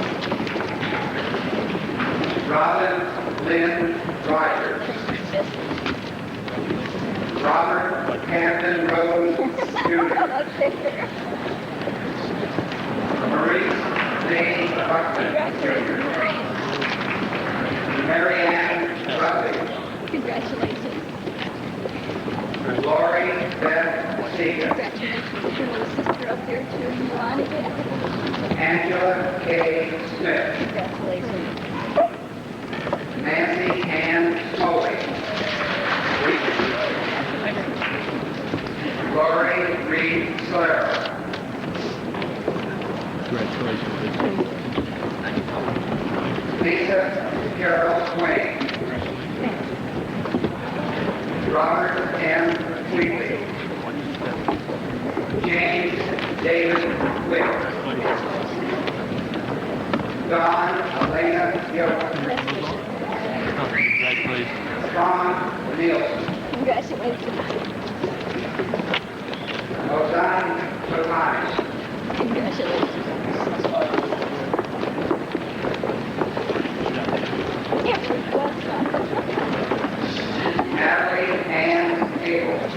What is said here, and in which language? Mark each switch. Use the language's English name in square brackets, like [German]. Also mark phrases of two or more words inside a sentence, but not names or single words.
[English] Robin Lynn Rogers. Robert Hampton Rose Jr. Maurice Lee Buckman Jr. Mary Ann Rutley. Congratulations. Lori Beth Seeger. Congratulations. Sister up there too. You on again? Angela K. Smith. Congratulations. Nancy Ann Smoley. Lori Reed Solero. Lisa Carol Swain. Robert M. Wheatley. James David Wick. Don Elena Yoder. Ron Nielsen. Congratulations. Ozan Sotani. Congratulations. Natalie Ann Cable.